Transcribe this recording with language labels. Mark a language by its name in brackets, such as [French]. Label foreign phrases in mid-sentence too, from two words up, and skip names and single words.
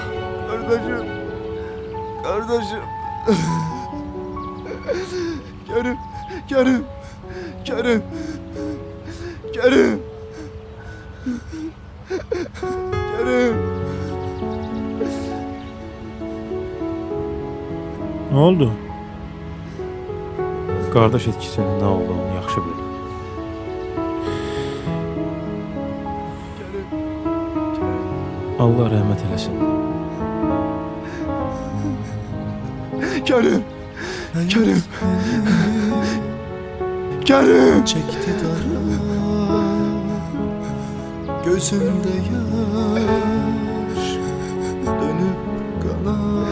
[Turkish] Kardeşim! Kardeşim! Kerim! Kerim! Kerim! Kerim! Kerim! Ne oldu? [Azerbaijani] Qardaş etkisinin nə olduğunu yaxşı bilir. Allah rəhmət eləsin. Kerim! Kerim! Kerim! [Turkish] Çekti dara, gözümde yaş dönüp kana.